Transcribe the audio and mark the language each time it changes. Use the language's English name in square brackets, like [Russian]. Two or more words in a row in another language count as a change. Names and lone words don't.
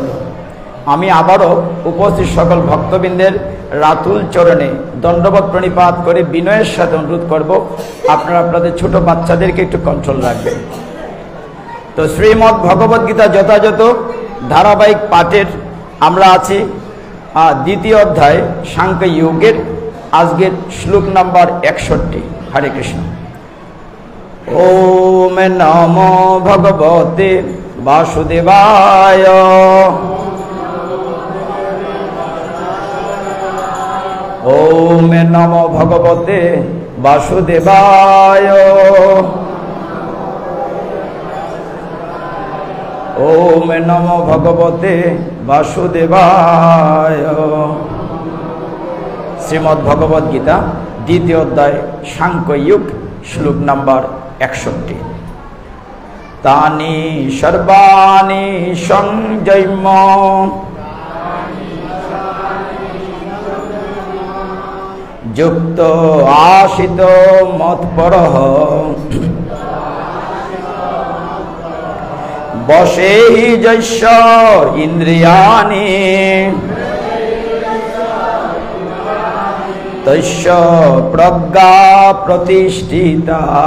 [Bangla] আমি আবারও উপস্থিত সকল ভক্তবৃন্দের রাতুল চরণে দণ্ডবত প্রণিপাত করে বিনয়ের সাথে অনুরোধ করব, আপনারা আপনাদের ছোট বাচ্চাদেরকে একটু কন্ট্রোল রাখবেন। তো শ্রীমদ্ ভগবদ গীতা যথাযথ ধারাবাহিক পাঠের আমরা আছি দ্বিতীয় অধ্যায় সাংখ্য যোগের আজকের শ্লোক নাম্বার 61। [Sanskrit] হরে কৃষ্ণ। ওম নমো ভগবতে বাসুদেবায়। ওম নমো ভগবতে বাসুদেবায়। ওম নমো ভগবতে বাসুদেবায়। [Bangla] শ্রীমদ্ ভগবদ গীতা দ্বিতীয় অধ্যায় সাংখ্য যোগ শ্লোক নাম্বার 61। [Sanskrit] তানি সর্বাণি সংযম্য যুক্ত আশিত মৎপরঃ বশে হি যস্য ইন্দ্রিয়াণি তস্য প্রজ্ঞা প্রতিষ্ঠিতা।